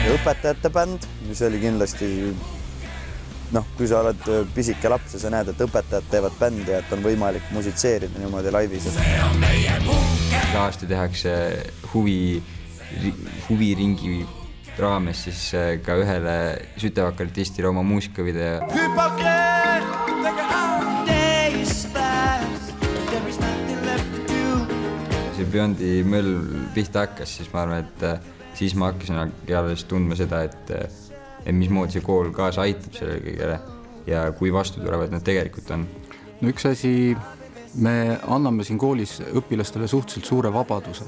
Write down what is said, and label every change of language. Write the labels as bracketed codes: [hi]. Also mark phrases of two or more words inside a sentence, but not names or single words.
[et] Ja õpetajate bänd, mis oli kindlasti, kui sa oled pisike laps ja sa näed, et õpetajad teevad bändi ja et on võimalik musitseerida niimoodi laivis. See on meie bunker. Iga aasta tehakse huviringi raames siis ka ühele Sütevaka artistile oma muusikavideo. [en] Hypocrite, take our days fast. There is nothing left to do. [et] See Beyondi möll pihta hakkas, siis ma arvan, et siis ma hakkasin alles tundma seda, et mismoodi see kool kaasa aitab sellele kõigele ja kui vastu tulevad nad tegelikult on. No üks asi, me anname siin koolis õpilastele suhteliselt suure vabaduse.